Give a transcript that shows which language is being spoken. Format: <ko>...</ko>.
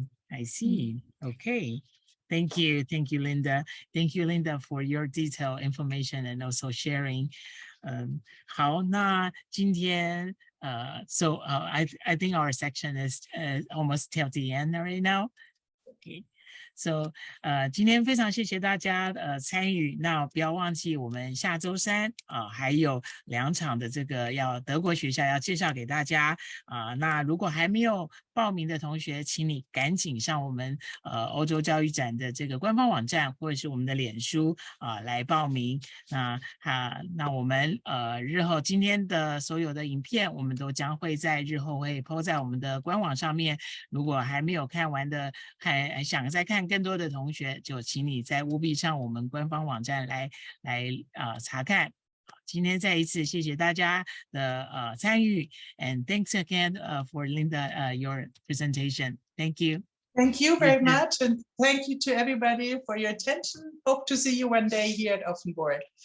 <en>I see. Okay. Thank you. Thank you, Linda. Thank you, Linda, for your detailed information and also sharing.</en> <zh>好，那今天</zh> <en>so I think our section is almost till the end right now. Okay. So</en> <zh>今天非常谢谢大家参与，那不要忘记我们下周3还有2场的这个德国学校要介绍给大家那如果还没有报名的同学，请你赶紧上我们欧洲教育展的这个官方网站或者是我们的脸书来报名。那我们日后今天的所有的影片，我们都将会在日后会 po 在我们的官网上面。如果还没有看完的，还想再看更多的同学，就请你在务必上我们官方网站来查看。今天再一次谢谢大家的参与</zh> <en>and thanks again for Linda your presentation. Thank you. Thank you very much, and thank you to everybody for your attention. Hope to see you one day here at Offenburg.</en>